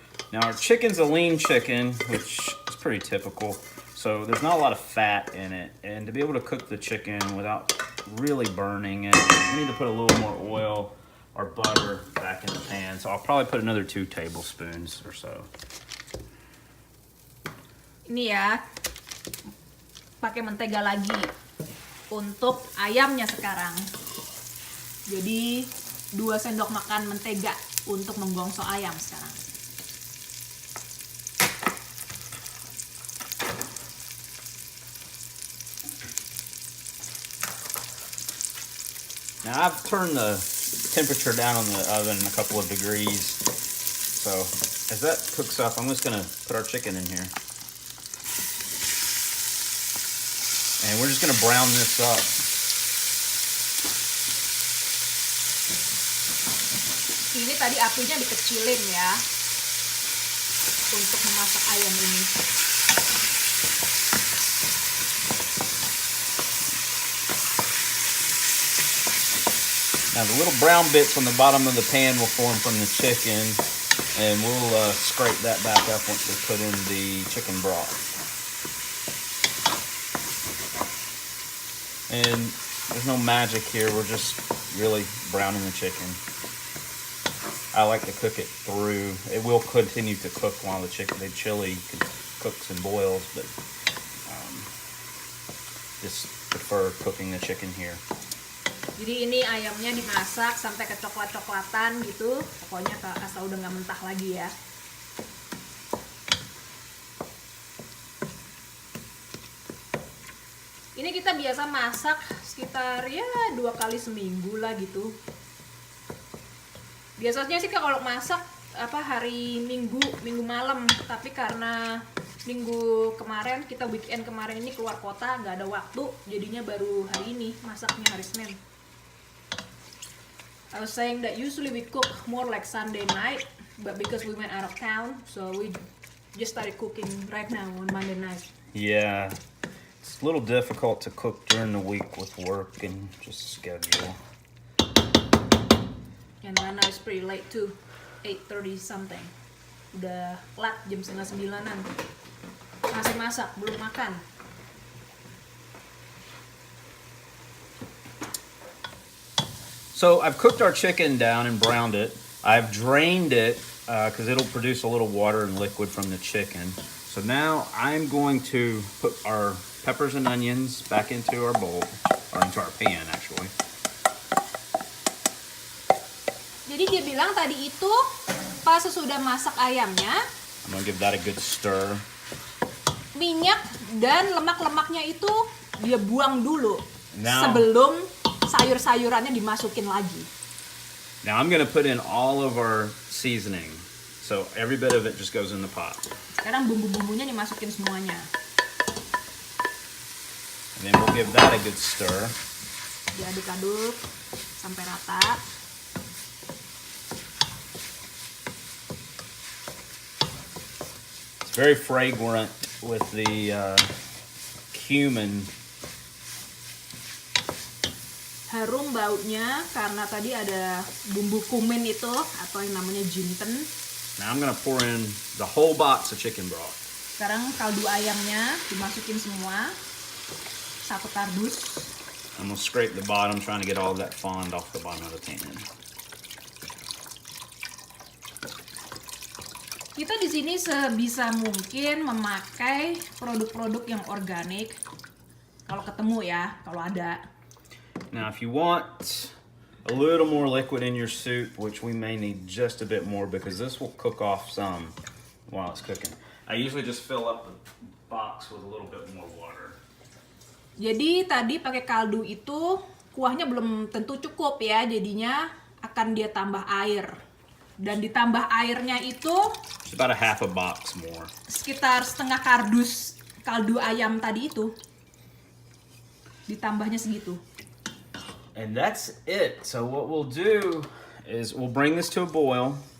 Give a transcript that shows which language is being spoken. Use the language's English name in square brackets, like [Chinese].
[English] Now, our chicken's a lean chicken, which is pretty typical, so there's not a lot of fat in it. And to be able to cook the chicken without really burning it, we need to put a little more oil or butter back in the pan. So I'll probably put another 2 tablespoons or so. [Indonesian] Ini ya, pakai mentega lagi untuk ayamnya sekarang. Jadi 2 sendok makan mentega untuk menggongso ayam sekarang. [English] Now I've turned the temperature down on the oven a couple of degrees, So as that cooks up, I'm just gonna put our chicken in here. And we're just gonna brown this up. [Indonesian] Ini tadi apinya dikecilin ya untuk memasak ayam ini. [English] Now the little brown bits on the bottom of the pan will form from the chicken, and we'll scrape that back up once we put in the chicken broth. And there's no magic here, we're just really browning the chicken. I like to cook it through. It will continue to cook while the chili cooks and boils, but just prefer cooking the chicken here. [Indonesian] Jadi ini ayamnya dimasak sampai kecoklat-coklatan gitu. Pokoknya asal udah nggak mentah lagi ya. Ini kita biasa masak sekitar ya 2 kali seminggu lah gitu. Biasanya sih kalau masak hari Minggu malam, tapi karena minggu kemarin kita weekend kemarin ini keluar kota nggak ada waktu, jadinya baru hari ini masaknya hari Senin. [English] I was saying that usually we cook more like Sunday night, but because we went out of town, so we just started cooking right now on Monday night. Yeah, it's a little difficult to cook during the week with work and just schedule. And Lana is pretty late too, 8:30 something. [Indonesian] Udah lat jam 8:30-an. Masih masak, belum makan. [English] So I've cooked our chicken down and browned it. I've drained it because it'll produce a little water and liquid from the chicken. So now I'm going to put our peppers and onions back into our bowl, or into our pan actually. [Indonesian] Jadi dia bilang tadi itu pas sesudah masak ayamnya, [English] I'm gonna give that a good stir. [Indonesian] Minyak dan lemak-lemaknya itu dia buang dulu [English] Now, [Indonesian] sebelum sayur-sayurannya dimasukin lagi. [English] Now I'm gonna put in all of our seasoning, so every bit of it just goes in the pot. [Indonesian] Sekarang bumbu-bumbunya dimasukin semuanya. [English] And then we'll give that a good stir. [Indonesian] Diaduk-aduk sampai rata. [English] It's very fragrant with the cumin. [Indonesian] Harum baunya karena tadi ada bumbu kumin itu atau yang namanya jinten. [English] Now I'm gonna pour in the whole box of chicken broth. [Indonesian] Sekarang kaldu ayamnya dimasukin semua, 1 kardus. [English] I'm gonna scrape the bottom, trying to get all of that fond off the bottom of the pan. [Indonesian] Kita di sini sebisa mungkin memakai produk-produk yang organik. Kalau ketemu ya, kalau ada. [English] Now if you want a little more liquid in your soup, which we may need just a bit more because this will cook off some while it's cooking. I usually just fill up the box with a little bit more water. [Indonesian] Jadi tadi pakai kaldu itu kuahnya belum tentu cukup ya, jadinya akan dia tambah air. Dan ditambah airnya itu [English] It's about a half a box more. [Indonesian] sekitar setengah kardus kaldu ayam tadi itu. Ditambahnya segitu. [English] And that's it. So what we'll do is we'll bring this to a boil.